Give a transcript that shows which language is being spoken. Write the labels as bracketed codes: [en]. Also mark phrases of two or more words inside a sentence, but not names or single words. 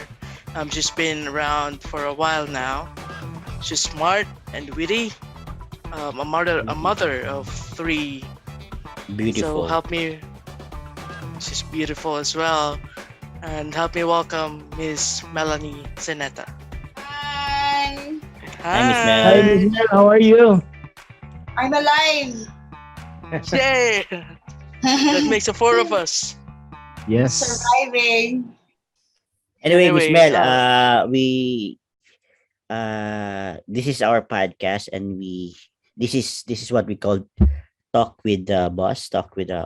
[en] She's been around for a while now. She's smart and witty. A mother of three. So Beautiful. help me. She's beautiful as well. And help me welcome Miss Mellany Cenita. Hi, Hi, Miss Hi, Mel. Miss Hi! Mel, how are you? I'm alive. Yay! That makes the four of us. Yes. Surviving. Anyway, Miss Anyway, Mel, this is our podcast, and this is what we call talk with the boss, talk with the